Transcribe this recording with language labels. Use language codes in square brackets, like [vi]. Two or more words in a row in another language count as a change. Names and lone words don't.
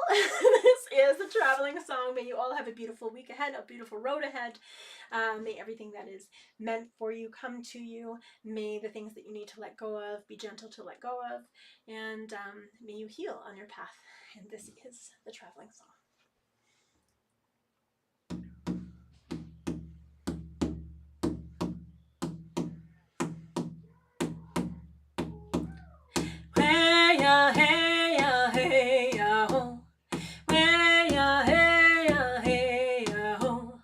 [en] This is the Traveling Song. May you all have a beautiful week ahead, a beautiful road ahead. May everything that is meant for you come to you. May the things that you need to let go of be gentle to let go of. And may you heal on your path. And this is the Traveling Song. Hey ya, hey ya, hey ya, ho. Hey ya, hey ya, hey ya, ho.